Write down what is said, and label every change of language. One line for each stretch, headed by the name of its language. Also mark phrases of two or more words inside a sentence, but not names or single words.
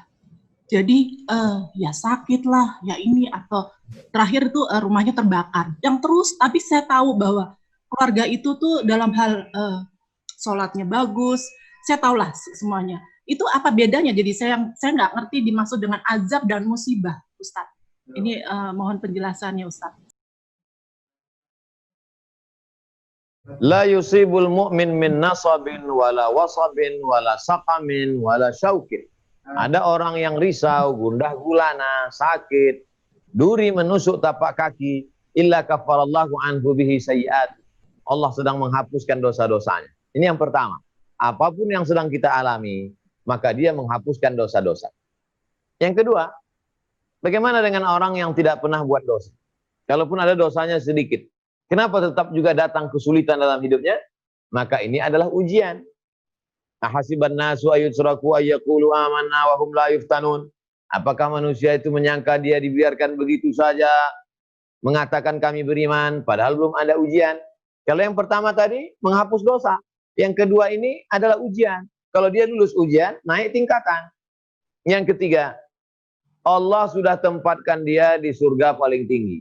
Indonesian: Jadi ya sakit lah, ya ini, atau terakhir itu rumahnya terbakar. Yang terus, tapi saya tahu bahwa keluarga itu tuh dalam hal sholatnya bagus, saya tahulah semuanya. Itu apa bedanya? Jadi saya nggak ngerti dimaksud dengan azab dan musibah, Ustadz. Ini mohon penjelasannya, Ustadz.
Arabic: لا يصيب المؤمن من نصب ولا وصب ولا سقم ولا شوك.
Indonesian: Ada orang yang risau, gundah gulana, sakit, duri menusuk tapak kaki,
Arabic: إلا كفر الله عنه به سيئات.
Indonesian: Allah sedang menghapuskan dosa-dosanya. Ini yang pertama. Apapun yang sedang kita alami, maka dia menghapuskan dosa-dosa. Yang kedua, bagaimana dengan orang yang tidak pernah buat dosa? Kalaupun ada dosanya sedikit, kenapa tetap juga datang kesulitan dalam hidupnya? Maka ini adalah ujian.
Arabic: أحسب الناس أن يتركوا أن يقولوا آمنا وهم لا يفتنون.
Indonesian: Apakah manusia itu menyangka dia dibiarkan begitu saja mengatakan kami beriman padahal belum ada ujian? Kalau yang pertama tadi menghapus dosa, yang kedua ini adalah ujian. Kalau dia lulus ujian, naik tingkatan. Yang ketiga, Allah sudah tempatkan dia di surga paling tinggi.